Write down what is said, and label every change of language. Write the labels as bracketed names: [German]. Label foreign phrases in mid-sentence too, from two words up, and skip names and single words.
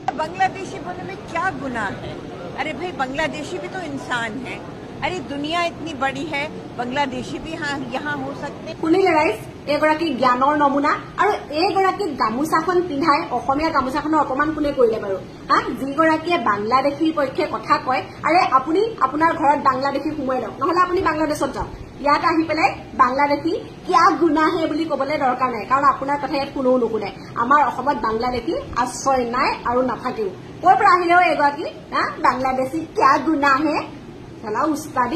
[Hindi] बांग्लादेशी बोलने में क्या गुनाह है? अरे भाई, बांग्लादेशी भी तो इंसान है। अरे दुनिया इतनी बड़ी है, बांग्लादेशी भी यहाँ हो सकते। [Assamese] শুনিলে ৰাইজ এগৰাকী জ্ঞানৰ নমুনা আৰু এইগৰাকী গামোচাখন পিন্ধাই অসমীয়া গামোচাখনৰ অপমান কোনে কৰিলে বাৰু হা যিগৰাকীয়ে বাংলাদেশীৰ পক্ষে কথা কয় আৰে আপুনি আপোনাৰ ঘৰত বাংলাদেশী সোমাই লওক নহলে আপুনি বাংলাদেশত যাওক ইয়াত আহি পেলাই [Hindi] बांग्लादेशी क्या गुनाह है [Assamese] বুলি ক'বলৈ দৰকাৰ নাই কাৰণ আপোনাৰ কথা ইয়াত কোনেও নুশুনে আমাৰ অসমত বাংলাদেশী আশ্ৰয় নাই আৰু নাথাকেও ক'ৰ পৰা আহিলেও এগৰাকী হা [Hindi] बांग्लादेशी क्या गुनाह है [Assamese] চলা উস্তাদি